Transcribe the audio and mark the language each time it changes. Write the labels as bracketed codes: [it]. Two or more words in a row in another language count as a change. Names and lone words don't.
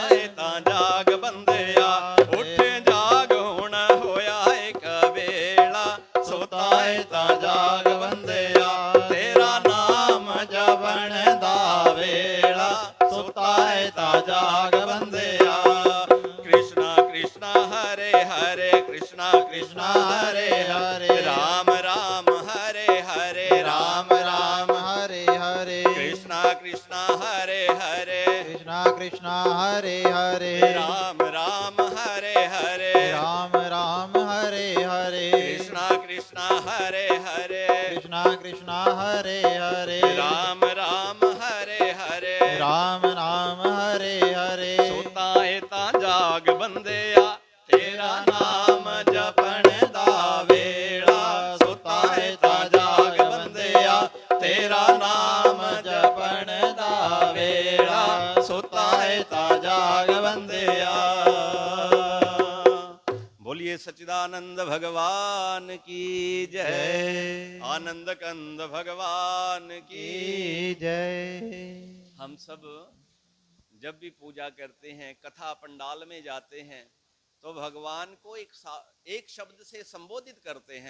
[pa] ਤਾਂ ਜਾਗ ਬੰਦਿਆ ਉੱਠ ਜਾਗ ਹੁਣ ਹੋਇਆ ਇੱਕ ਵੇਲਾ ਸੁਤਾ ਏ ਤਾਂ ਜਾਗ ਬੰਦਿਆ ਤੇਰਾ ਨਾਮ ਜਪਣ ਦਾ ਵੇਲਾ ਸੁਤਾ ਏ ਤਾਂ ਜਾਗ ਬੰਦਿਆ [sa] कृष्णा कृष्णा हरे हरे कृष्णा कृष्णा हरे हरे राम राम हरे हरे राम राम हरे हरे कृष्णा कृष्णा हरे हरे कृष्णा कृष्णा हरे हरे राम राम हरे हरे राम राम हरे हरे कृष्णा कृष्णा हरे हरे कृष्णा कृष्णा हरे हरे राम राम हरे हरे राम राम हरे हरे [pa] ਸੁਤਾ ਏ ਤਾਂ ਜਾਗ ਬੰਦਿਆ ਤੇਰਾ ਨਾਮ ਜਪਣ ਦਾ ਵੇਲਾ ਸੁਤਾ ਏ ਤਾਂ ਜਾਗ ਬੰਦਿਆ ਤੇਰਾ ਨਾਮ ਜਪਣ ਦਾ ਵੇਲਾ ਸੁਤਾ ਏ ਤਾਂ ਜਾਗ ਬੰਦਿਆ [hi] बोलिए सच्चिदानंद भगवान की जय जय आनंद कंद भगवान की की जय हम सब जब भी पूजा करते हैं कथा पंडाल में जाते हैं तो भगवान को एक शब्द से संबोधित करते हैं।